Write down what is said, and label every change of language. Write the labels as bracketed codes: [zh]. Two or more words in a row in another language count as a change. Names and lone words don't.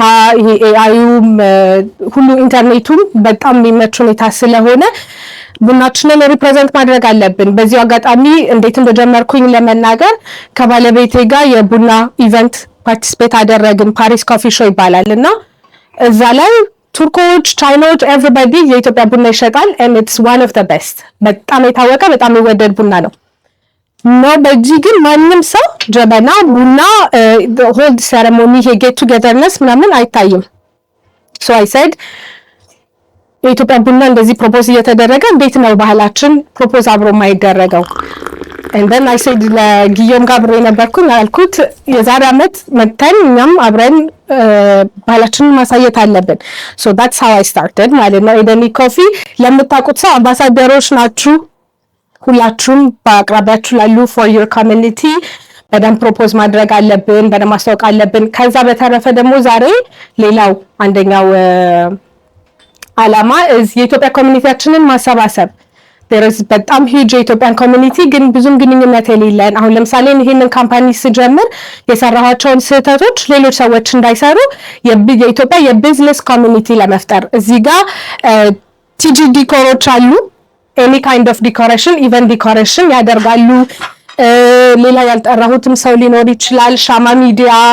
[am] ይሄ ኤአይም ሁሉ ኢንተርኔቱም በጣም የሚመች ሁኔታ ስለሆነ ቡናችንን ሪፕሬዘንት ማድረግ አለብን። በዚህ አጋጣሚ እንዴት እንደጀመርኩኝ ለመናገር ከባለቤቴ ጋር የቡና ኢቨንት ፓርቲሲፔት አደረግን። ፓሪስ ኮፊ ሾው ይባላልና እዛ ላይ ቱርኮች፣ ቻይናዎች ኤቭሪባዲ የኢትዮጵያ ቡና ይሸጣል [en] and it's one of the best። [am] በጣም የታወቀ በጣም የሚወደድ ቡና ነው። በዚህ ግን ማንም ሰው ጀበና ቡና [en] hold ceremony get togetherness [am] ምናምን አይታይም። [en] I said [am] የኢትዮጵያ ቡና እንደዚህ ፕሮፖዝ እየተደረገ እንዴት ነው ባህላችን ፕሮፖዝ አብሮ ማይደረገው? [en] and then I said [am] ለጊዮን ጋር አብሬ ነበርኩኝ አልኩት የዛሬ አመት መተን እኛም አብረን ባህላችንን ማሳየት አለብን። [en] so that's how I started [am] ማለት ነው። ኤደኒክ ኮፊ ለምታውቁት ሰው አምባሳደሮች ናችሁ። ሁላችሁም በአቅራቢያችሁ ላሉ [en] for your community [am] በደንብ ፕሮፖዝ ማድረግ አለብን፣ በደንብ ማስታወቅ አለብን። ከዛ በተረፈ ደግሞ ዛሬ ሌላው አንደኛው ዓላማ የኢትዮጵያ ኮሚኒቲያችንን ማሰባሰብ። በጣም ሂጅ የኢትዮጵያን ኮሚኒቲ ግን ብዙም ግንኙነት የሌለን። አሁን ለምሳሌ ይሄንን ካምፓኒ ስጀምር የሰራኋቸውን ስህተቶች ሌሎች ሰዎች እንዳይሰሩ የኢትዮጵያ የቢዝነስ ኮሚኒቲ ለመፍጠር እዚህ ጋር ቲጂ ዲኮሮች አሉ። [en] any kind of decoration even decoration [am] ያደርጋሉ። ሌላ ያልጠራሁትም ሰው ሊኖር ይችላል። ሻማ ሚዲያ፣